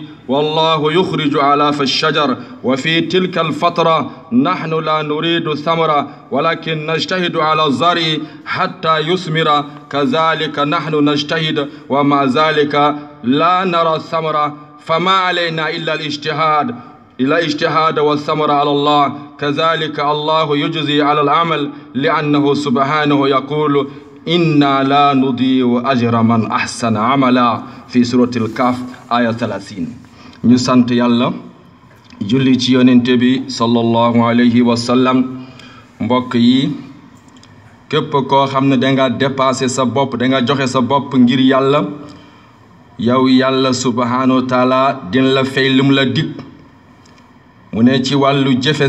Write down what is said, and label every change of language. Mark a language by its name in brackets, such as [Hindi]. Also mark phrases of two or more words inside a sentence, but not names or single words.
[Arabic] والله يخرج علاف الشجر وفي تلك الفترة نحن لا نريد ثمرة ولكن نجتهد على الزرع حتى يثمر كذلك نحن نجتهد ومع ذلك لا نرى الثمرة فما علينا إلا الاجتهاد والثمرة على الله كذلك الله يجزي على العمل لأنه سبحانه يقول إنا لا نضيع أجر من أحسن عملا في سورة الكهف آية 30 [Wolof] ñu sant yàlla julli ci yonente bi [Arabic] صلى الله عليه وسلم [Wolof] mbokk yi képp koo xam ne danga dépassé sa bopp danga joxe sa bopp ngir yàlla yow yàlla [Arabic] سبحانه وتعالى [Wolof] dina la fay lim la dig mu ne ci wàllu jëfe